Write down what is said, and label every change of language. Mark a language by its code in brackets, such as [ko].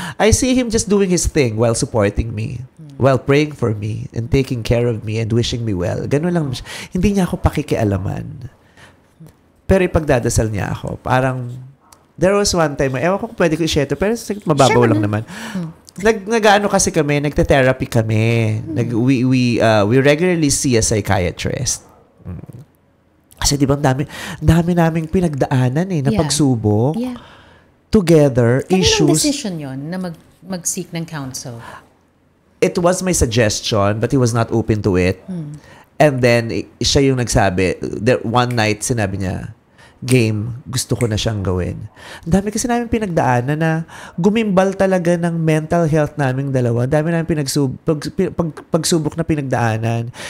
[en] I see him just doing his thing while supporting me, while praying for me, and taking care of me and wishing me well. [tl] Ganun lang. Hindi niya ako pakikialaman. Pero ipagdadasal niya ako. Parang, [en] there was one time, [tl] ewan ko kung pwede ko i-share to, pero mababaw lang naman. Nag-ano kasi kami, nagte-therapy kami. [en] We regularly see a psychiatrist. [tl] Kasi di ba dami naming pinagdaanan na pagsubok. [en] Yeah. Together, [tl] Kaninong [en] issues. [tl] decision yon na mag-seek ng counsel? [en] It was my suggestion, but he was not open to it. [tl] And then, siya yung nagsabi, one night, sinabi niya, game, gusto ko na siyang gawin. Ang dami kasi namin pinagdaanan na gumimbal talaga ng mental health naming dalawa. Ang dami namin pagsubok na pinagdaanan.